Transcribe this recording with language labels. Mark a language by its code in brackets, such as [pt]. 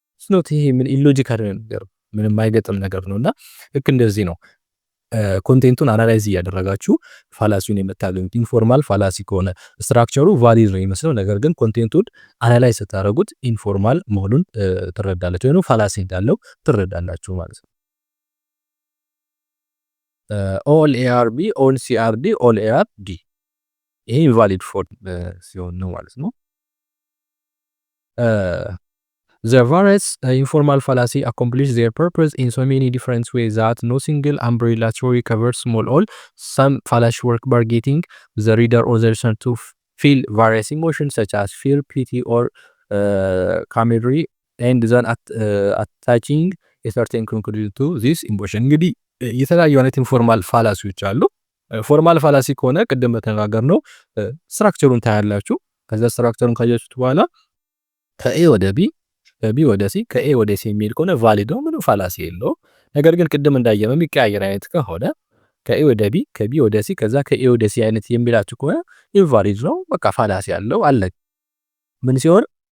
[am] ኖት ይሄ ምን ኢሎጂካል ነገር ምንም አይገጥም ነገር ነውና ልክ እንደዚህ ነው። ኮንቴንቱን አናላይዝ እያደረጋችሁ ፋላሲውን የምታገኙት። ኢንፎርማል ፋላሲ ከሆነ ስትራክቸሩ ቫሊድ ነው የሚመስለው፣ ነገር ግን ኮንቴንቱን አናላይዝ ስታደርጉት ኢንፎርማል መሆኑን ትረዳላችሁ፣ ወይም ፋላሲ እንዳለው ትረዳላችሁ ማለት ነው። [en] ኦል ኤአርቢ ኦል ሲአርዲ ኦል ኤአርዲ [am] ይሄ ኢንቫሊድ ፎርም ሲሆን ነው ማለት ነው። [en] The various informal fallacy accomplish their purpose in so many different ways that no single umbrella theory covers small all. Some fallacy work by getting the reader or the listener to feel various emotions such as fear, pity, or camaraderie, and then attaching a certain conclusion to this emotion. [am] እንግዲህ የተለያዩ አይነት ኢንፎርማል ፋላሲዎች አሉ። ፎርማል ፋላሲ ከሆነ ቅድም በተነጋገር ነው ስትራክቸሩን ታያላችሁ። ከዛ ስትራክቸሩን ካያችሁት በኋላ ከኤ ወደ ቢ ከቢ ወደ ሲ ከኤ ወደ ሲ የሚል ከሆነ ቫሊድ ነው፣ ምንም ፋላሲ የለውም። ነገር ግን ቅድም እንዳየነው የሚቀያየር አይነት ከሆነ ከኤ ወደ ቢ ከቢ ወደ ሲ ከዛ ከኤ ወደ ሲ አይነት የሚላችሁ ከሆነ ኢንቫሊድ ነው፣ በቃ ፋላሲ ያለው አለ። ምን ሲሆን?